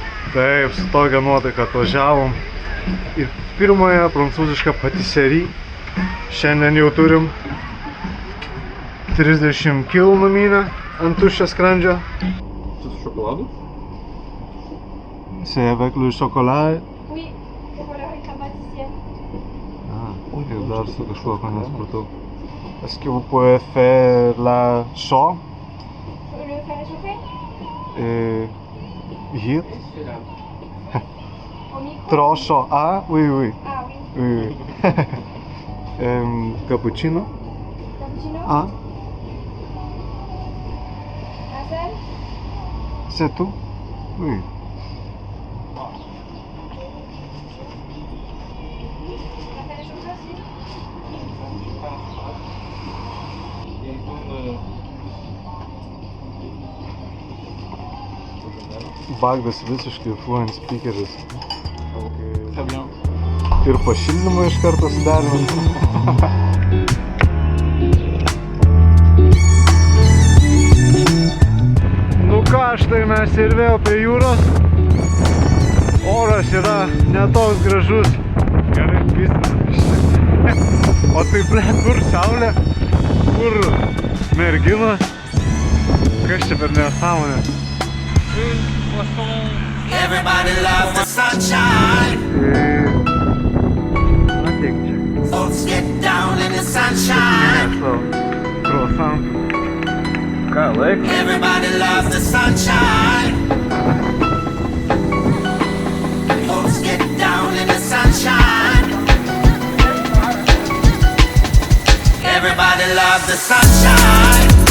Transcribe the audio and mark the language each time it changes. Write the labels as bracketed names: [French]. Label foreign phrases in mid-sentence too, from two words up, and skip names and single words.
[Lithuanian] Taip, su tokia nuotaika atvažiavom. Ir pirmąją prancūzišką patisserį. Šiandien jau turim 30 kg numynę ant tuščio skrandžio. Su šokoladu? [French] C'est avec le chocolat. Oui, chocolat avec la pâtissière. Ir dar su kažkuo, ko nesupratau. Est-ce que vous pouvez faire la chaud? Le faire réchauffer Et heat? au micro. Trop chaud. Ah, oui, oui. Ah oui. Oui, oui. Cappuccino? Cappuccino. Ah, Un seul. c'est tout? Oui. On a fait réchauffer aussi. [Lithuanian] Bagdas visiškai fluent speakeris. [French] Très bien. [Lithuanian] Ir pašildymą iš karto sudarinant. Nu ką, štai mes ir vėl prie jūros. Oras yra netoks gražus. Gerai, pistas. O tai blėt, kur saulė? Kur mergina? Kas čia per nesąmonė? [English] Everybody loves the sunshine. [Lithuanian] Ateik čia. [English] Folks get down in the sunshine. [Lithuanian] Croissant. Ką, laik? [English] Everybody loves the sunshine. Folks get down in the sunshine. Everybody loves the sunshine.